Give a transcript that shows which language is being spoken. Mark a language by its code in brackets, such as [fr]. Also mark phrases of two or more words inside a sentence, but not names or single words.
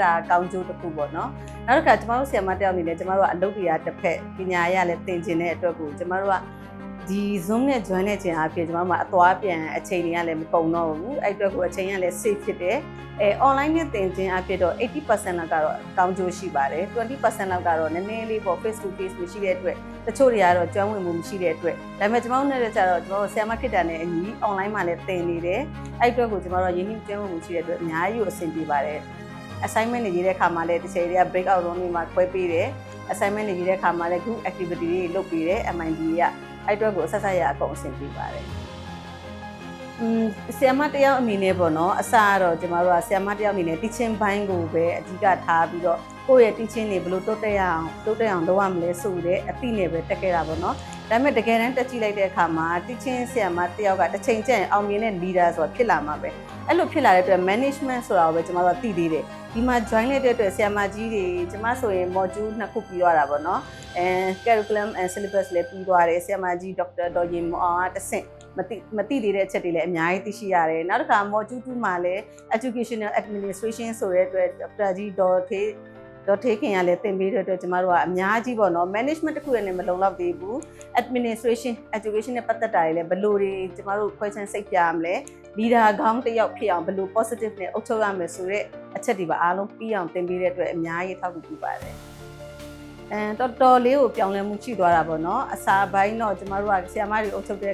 [my] ဒါကောင်းကျိုးတစ်ခုပေါ့နော်နောက်တစ်ခါကျမတို့ဆရာမတယောက်အနေနဲ့ကျမတို့ကအလုပ်တရားတစ်ဖက်ပညာရလည်းသင်ကျင်တဲ့အတွက်ကိုကျမတို့ကဒီ Zoom နဲ့ join တဲ့ခြင်းအပြင်ကျမ တို့ကအသွားပြန်အချိန်တွေကလည်းမကုန်တော့ဘူးအဲ့အတွက်ကိုအချိန်ကလည်း safe ဖြစ်တယ်online နဲ့သင်ခြင်းအပြင်တော့ 80% လောက်ကတော့ကော င်းကျိုးရှိပါတယ် 20% လောက်ကတော့နည်းနည်းလေးပေါ့ [en] face to face [my] မရှိတဲ့အတွက်တချို့တွေကတော့ကျွမ်းဝင်မှုမရှိတဲ့အတွက်ဒါပေမဲ့ကျမတို့နဲ့ကြတော့ကျမတို့ဆရာမဖြစ်တာနဲ့အညီ online မှာလည်းသင်နေတယ်အဲ့အတွက်ကိုကျမတို့ရင်းနှီးကျွမ်းဝင်မှုရှိတဲ့အတွက်အများကြီးကိုအဆင်ပြေပါတယ် assignment တွေရေးတဲ့အခါမှာလည်းတစ်ချိန်တည်းက [en] break out room [my] တွေမှာခွဲပေးတယ် assignment တွေရေးတဲ့အခါမှာလည်း [en] group activity [my] တွေလုပ်ပေးတယ် MIB ကအဲ့အတွက်ကိုဆက်ဆက်ရအကုန်အဆင်ပြေပါတယ် ဆရာမတယောက်အနေနဲ့ပေါ့နော်အစကတော့ကျမတို့ကဆရာမတယောက်အနေနဲ့ teaching ဘိုင်းကိုပဲအဓိကထားပြီးတော့ကိုယ့်ရဲ့ teaching တွေဘယ်လိုတိုးတက်အောင်လုပ်ရမလဲဆိုတဲ့အသိနဲ့ပဲတက်ခဲ့တာပေါ့နော်ဒါပေမဲ့တကယ်တမ်းတက်ကြည့်လိုက်တဲ့အခါမှာ teaching ဆရာမတယောက်ကတစ်ချိန်ကျရင်အောင်မြင်တဲ့ leader ဆိုတာဖြစ်လာမှာပဲအဲ့လိုဖြစ်လာတဲ့အတွက် management ဆိုတာကိုပဲကျမတို့ကသိသေးတယ်ဒီမှာ join လိုက်တဲ့အတွက်ဆရာမကြီးတွေကျမဆိုရင် module 2 ခုပြီးသွားတာပေါ့နော် [en] curriculum and syllabus [my] လည်းပြီးသွားတယ်ဆရာမကြီးဒေါက်တာဒေါ်ရင်မောင်ကတဆင့်မသိသေးတဲ့အချက်တွေလည်းအများကြီးသိရှိရတယ်နောက်တစ်ခါ module 2မှာလည်း [en] educational administration [my] ဆိုတဲ့အတွက်ဒေါက်တာကြီးဒေါ်ထေးခင်ကလည်းသင်ပေးတဲ့အတွက်ကျမတို့ကအများကြီးပေါ့နော် management တစ်ခုနဲ့မလုံလောက်သေးဘူး [en] administration education [my] နဲ့ပတ်သက်တာတွေလည်းဘယ်လိုတွေ ကျမတို့ question စိတ်ပြရမလဲ leader ခေါင်းတစ်ယောက်ဖြစ်အောင်ဘယ်လို positive နဲ့အုပ်ချုပ်ရမယ်ဆိုတဲ့အချက်တွေပါအားလုံးပြီးအောင်သင်ပေးတဲ့အတွက်အများကြီးထောက်ကူပြုပါတယ်တော်တော်လေးကိုပြောင်းလဲမှုရှိသွားတာပေါ့နော်အစာပိုင်းတော့ကျမတို့ကဆရာမတွေအုပ်ချုပ်တဲ့